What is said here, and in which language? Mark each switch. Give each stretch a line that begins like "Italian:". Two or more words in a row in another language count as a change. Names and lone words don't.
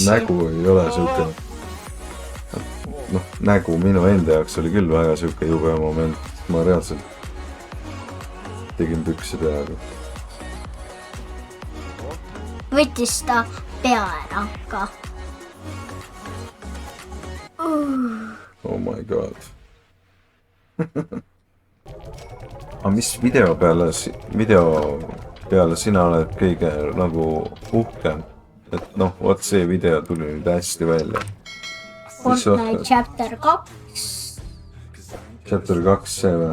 Estonian: nägu ei ole siuke. Noh, nägu minu enda jaoks oli küll väga siuke jube moment. Ma reaalselt tegin püksi peaaegu. võttis ta pea ära ka.
English: Oh my god.
Estonian: Aga mis video peale sina oled kõige nagu uhkem? Et noh, vot see video tuli nüüd hästi välja. Fortnite Chapter 2, Chapter 2 see või?